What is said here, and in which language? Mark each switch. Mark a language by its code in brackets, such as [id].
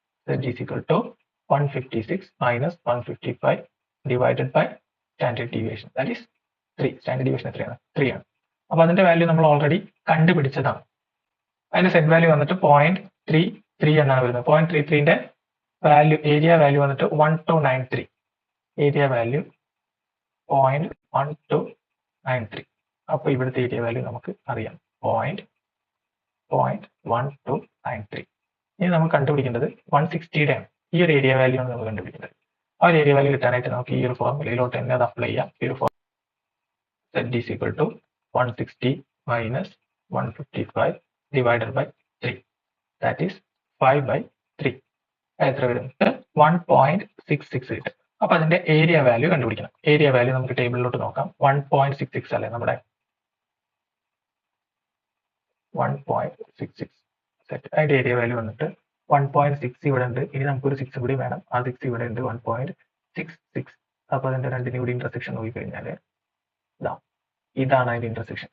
[en] Z is equal to 156 minus 155 divided by standard deviation, that is 3. [ml] Standard deviation എത്രയാണ്? 3 ആണ്. അപ്പോൾ അതിന്റെ value നമ്മൾ ഓൾറെഡി കണ്ടുപിടിച്ചതാണ്. അതിന്റെ സെറ്റ് വാല്യൂ വന്നിട്ട് 0.33 എന്നാണ് വരുന്നത്. 0.33ന്റെ വാല്യൂ ഏരിയ വാല്യൂ വന്നിട്ട് 1293. Area value 0.1293. അപ്പോൾ ഇവിടുത്തെ ഏരിയ വാല്യൂ നമുക്ക് അറിയാം 0.1293. ഇനി നമ്മൾ കണ്ടുപിടിക്കേണ്ടത് 160യുടെ ആണ്. ഈ ഒരു ഏരിയ വാല്യൂ ആണ് നമ്മൾ കണ്ടുപിടിക്കേണ്ടത്. ആ ഒരു ഏരിയ വാല്യൂ കിട്ടാനായിട്ട് നമുക്ക് ഈ ഒരു ഫോർമുലയിലോട്ട് തന്നെ അത് അപ്ലൈ ചെയ്യാം. ഈ ഒരു [en] z is equal to 160 minus 155 divided by 3, that is 5/3. [ml] എത്ര വരും? 1.66 കിട്ടും. അപ്പൊ അതിന്റെ ഏരിയ വാല്യൂ കണ്ടുപിടിക്കണം. ഏരിയ വാല്യൂ നമുക്ക് ടേബിളിലോട്ട് നോക്കാം. 1.66 അല്ലേ നമ്മുടെ 1.66 സെറ്റ്. അതിന്റെ ഏരിയ വാല്യൂ വന്നിട്ട് 1.6 ഇവിടെ ഉണ്ട്. ഇനി നമുക്കൊരു 6 കൂടി വേണം. ആ 6 ഇവിടെ ഉണ്ട് 1.66. അപ്പൊ അതിന്റെ രണ്ടിനും കൂടി ഇന്റർസെക്ഷൻ നോക്കിക്കഴിഞ്ഞാൽ ഇതാണ് അതിന്റെ ഇന്റർസെക്ഷൻ.